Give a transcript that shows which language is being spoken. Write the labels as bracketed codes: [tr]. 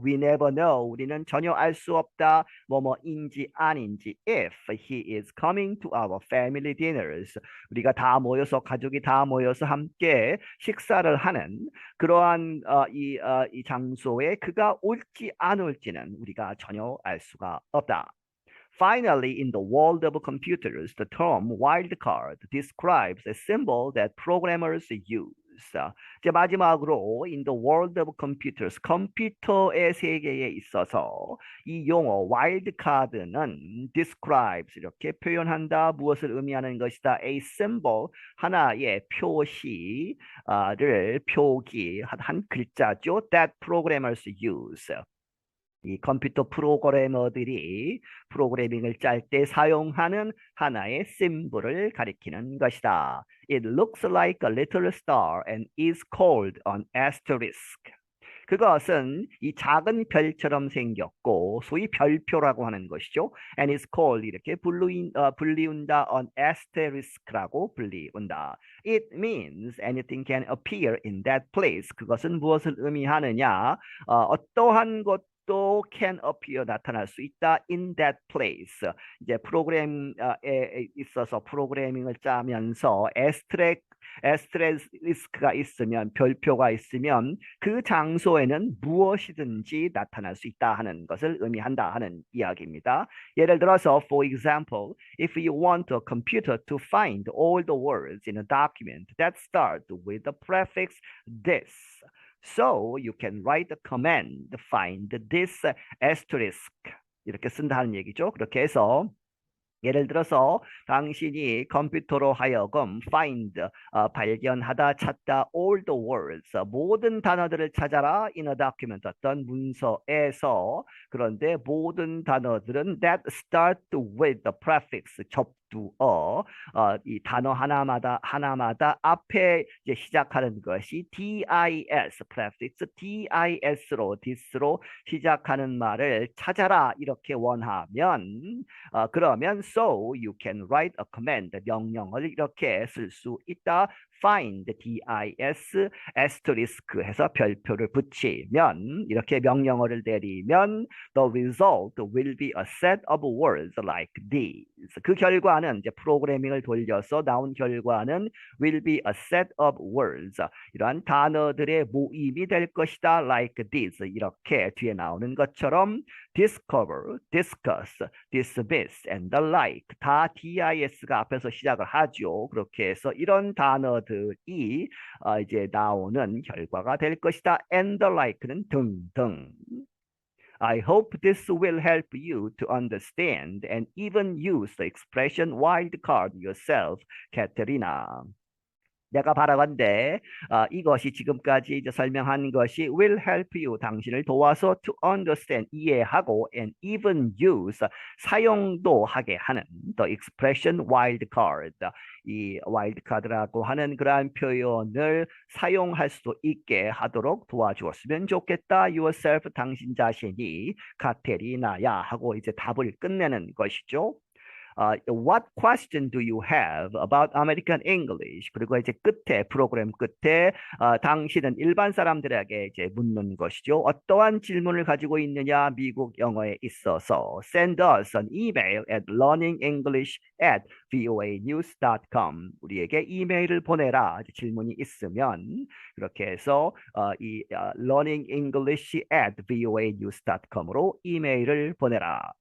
[en] We never know, [ko] 우리는 전혀 알 수 없다. 뭐뭐인지 아닌지. [en] If he is coming to our family dinners, [ko] 우리가 다 모여서, 가족이 다 모여서 함께 식사를 하는 그러한 이 장소에 그가 올지 안 올지는 우리가 전혀 알 수가 없다. [en] Finally, in the world of computers, the term wildcard describes a symbol that programmers use. [ko] 이제 마지막으로 [en] in the world of computers, [ko] 컴퓨터의 세계에 있어서 이 용어 wildcard는 describes, 이렇게 표현한다. 무엇을 의미하는 것이다? A symbol, 하나의 표시를 표기 한 글자죠. [en] That programmers use. [ko] 이 컴퓨터 프로그래머들이 프로그래밍을 짤 때 사용하는 하나의 심볼을 가리키는 것이다. [en] It looks like a little star and is called an asterisk. [ko] 그것은 이 작은 별처럼 생겼고 소위 별표라고 하는 것이죠. [en] And is called, 이렇게 불리운다. [ko] an asterisk라고 불리운다. [en] It means anything can appear in that place. [ko] 그것은 무엇을 의미하느냐? 어떠한 것도 [en] 또 can appear [ko] 나타날 수 있다 [en] in that place. [ko] 이제 프로그램에 있어서 프로그래밍을 짜면서 에스테리스크가 있으면 별표가 있으면 그 장소에는 무엇이든지 나타날 수 있다 하는 것을 의미한다 하는 이야기입니다. 예를 들어서 [en] for example, if you want a computer to find all the words in a document that start with the prefix this. So you can write a command, find this asterisk. [ko] 이렇게 쓴다는 얘기죠. 그렇게 해서 예를 들어서 당신이 컴퓨터로 하여금 find, 발견하다, 찾다, [en] all the words, [ko] 모든 단어들을 찾아라 in a document, 어떤 문서에서. 그런데 모든 단어들은 that start with the prefix, 접두어, 이 단어 하나마다 앞에 이제 시작하는 것이 dis, prefix, dis로, this로 시작하는 말을 찾아라 이렇게 원하면 그러면 [en] so you can write a command, [ko] 명령을 이렇게 쓸 수 있다. [en] find, dis, asterisk [ko] 해서 별표를 붙이면 이렇게 명령어를 내리면 [en] the result will be a set of words like these. [ko] 그 결과는 이제 프로그래밍을 돌려서 나온 결과는 [en] will be a set of words. [ko] 이러한 단어들의 모임이 될 것이다. [en] like this. [ko] 이렇게 뒤에 나오는 것처럼 discover, discuss, dismiss, and the like. 다 dis가 앞에서 시작을 하죠. 그렇게 해서 이런 단어들이 이제 나오는 결과가 될 것이다. [en] and the like는 [ko] 등등. [en] I hope this will help you to understand and even use the expression wild card yourself, Katerina. [ko] 내가 바라건대 이것이 지금까지 이제 설명한 것이 [en] will help you, [ko] 당신을 도와서 to understand, 이해하고 and even use, 사용도 하게 하는 the expression wild card, 이 wild card라고 하는 그러한 표현을 사용할 수도 있게 하도록 도와주었으면 좋겠다. yourself, 당신 자신이, 카테리나야 하고 이제 답을 끝내는 것이죠. [en] What question do you have about American English? [ko] 그리고 이제 끝에 프로그램 끝에 당신은 일반 사람들에게 이제 묻는 것이죠. 어떠한 질문을 가지고 있느냐 미국 영어에 있어서 [en] send us an email at [ko] learningenglish@voanews.com. 우리에게 이메일을 보내라. 질문이 있으면 그렇게 해서 이 learningenglish@voanews.com으로 이메일을 보내라.